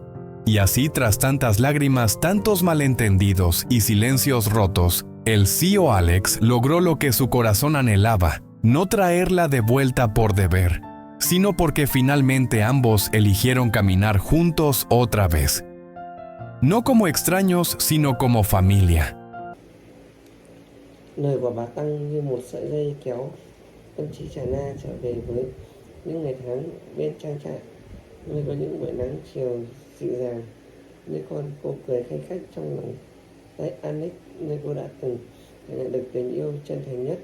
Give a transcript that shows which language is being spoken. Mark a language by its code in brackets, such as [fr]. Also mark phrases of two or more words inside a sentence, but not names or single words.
[es] Y así, tras tantas lágrimas, tantos malentendidos y silencios rotos, el tío Alex logró lo que su corazón anhelaba: no traerla de vuelta por deber, sino porque finalmente ambos eligieron caminar juntos otra vez. No como extraños, sino como familia. [vi] Lời của bà Tăng như một sợi dây kéo tâm trí Trà Na trở về với những ngày tháng bên trang trại, nơi có những buổi nắng chiều dịu dàng, như con cô cười khanh khách trong lòng tay Alex, nơi cô đã từng nhận được tình yêu chân thành nhất.